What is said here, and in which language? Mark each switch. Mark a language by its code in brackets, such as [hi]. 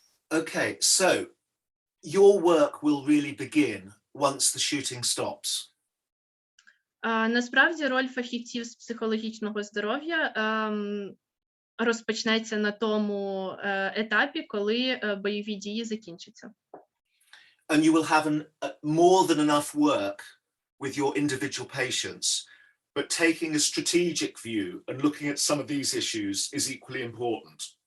[en] Okay, so your work will really begin once the shooting stops. [uk] Насправді, роль фахівців з психологічного здоров'я розпочнеться на тому етапі, коли бойові дії закінчаться. [en] And you will have more than enough work with your individual patients, but taking a strategic view and looking at some of these issues is equally important.